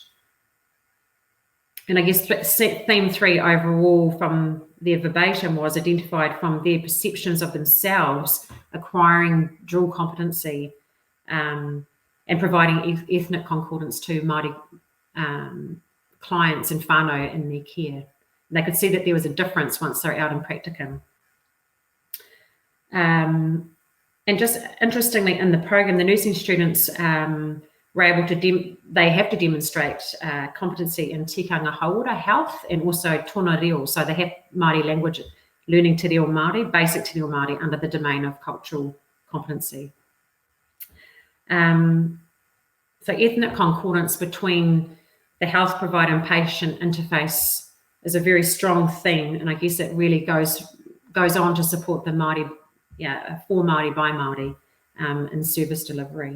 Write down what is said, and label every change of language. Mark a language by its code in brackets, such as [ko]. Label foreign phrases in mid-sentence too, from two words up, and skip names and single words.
[en] And I guess theme 3 overall from their verbatim was identified from their perceptions of themselves acquiring dual competency and providing ethnic concordance to Māori clients and whānau in their care. They could see that there was a difference once they're out in practicum. And just interestingly, in the program, the nursing students were able to they have to demonstrate competency in [mi] tikanga hauora, [en] health, and also [mi] tōna reo. [en] So they have Māori language, learning [mi] te reo Māori, [en] basic [mi] te reo Māori, [en] under the domain of cultural competency. So ethnic concordance between the health provider and patient interface is a very strong theme, and I guess it really goes on to support the Māori, for Māori by Māori in service delivery.